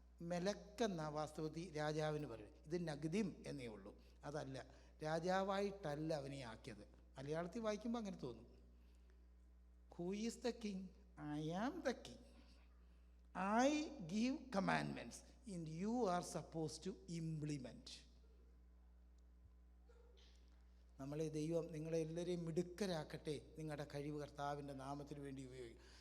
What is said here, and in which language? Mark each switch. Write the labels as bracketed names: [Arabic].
[Malayalam] മെലക്കെന്ന വാസ്തവത്തിൽ രാജാവിന് പറയും. ഇത് നഗ്ദിം എന്നേ ഉള്ളൂ, അതല്ല, രാജാവായിട്ടല്ല അവനെ ആക്കിയത്. മലയാളത്തിൽ വായിക്കുമ്പോൾ അങ്ങനെ തോന്നും. [English] Who is the king? I am the king. I give commandments, and you are supposed to implement. [Malayalam] നമ്മളെ ദൈവം നിങ്ങളെ എല്ലാവരെയും മിടുക്കരാക്കട്ടെ. നിങ്ങളുടെ കഴിവ് കർത്താവിൻ്റെ നാമത്തിന് വേണ്ടി ഉപയോഗിക്കും.